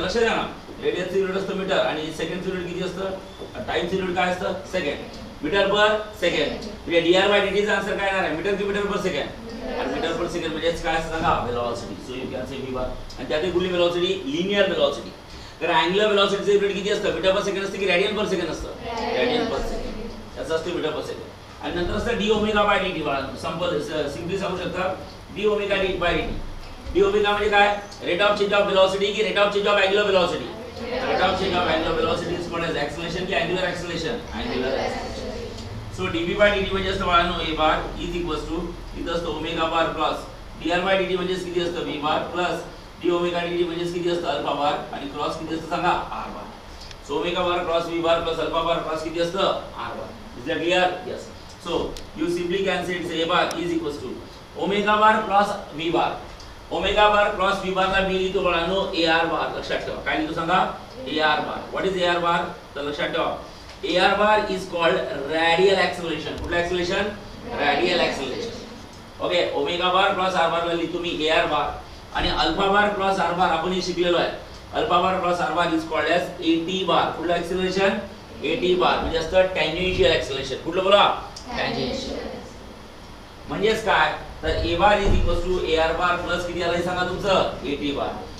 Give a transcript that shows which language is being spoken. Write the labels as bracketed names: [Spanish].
[Marathi] लक्षात द्या ना, रेडियस युनिट असतं मीटर आणि सेकंड युनिट किती असतं टाइम युनिट काय असतं सेकंड. मीटर पर सेकंड म्हणजे dr बाय dt चा आन्सर काय येणार आहे मीटर की मीटर पर सेकंड. आणि मीटर पर सेकंड म्हणजे काय असतं सांगा velocity. [English] so you can say [Marathi] v बार आणि त्यातली कुठली वेलोसिटी लिनियर वेलोसिटी. तर अँग्युलर वेलोसिटीचं युनिट किती असतं मीटर पर सेकंड असतं की रेडियन पर सेकंड असतं. रेडियन पर सेकंड याचं असतं मीटर पर सेकंड. आणि नंतर असतं d ओमेगा बाय dt बाळांनो. सिंपली सांगू शकता d omega dt bye dt. [English] d omega [Marathi] म्हणजे काय [English] Rate of change of velocity की rate of change of angular velocity. Rate of change of angular velocity is called as acceleration की angular acceleration. [Marathi] Angular acceleration. So dv bye dt म्हणजे असतं बाळांनो a bar is equals to इथं असतं omega बार plus dr bye dt म्हणजे किती असतं v बार plus d omega dt म्हणजे किती असतं अल्फा बार आणि क्रॉस किती असतं सांगा r बार. [English] So omega bar cross v bar plus alpha bar cross किती असतं r bar. Is that clear. Yes. So you simply can say it's a bar is equals to omega bar plus v bar. [Marathi] Omega bar cross v बार ला मी लिहितो बाळांनो ar बार. लक्षात ठेवा काय लिहितो सांगा ar bar. [English] what is ar bar [Marathi] तर लक्षात ठेवा [English] ar bar is called radial acceleration. [Marathi] कुठलं acceleration radial acceleration. Okay omega बार प्लस r बार ला लिहितो मी ar बार आणि अल्फा बार प्लस r बार आपण हे शिकलेलो आहे. [English] Alpha bar plus r bar is called as at bar. [Marathi] कुठलं acceleration at बार म्हणजे असतं tangential acceleration. कुठलं बोला tangential म्हणजेच काय तर a bar is equals to ar bar plus किती आलं सांगा तुमचं at बार.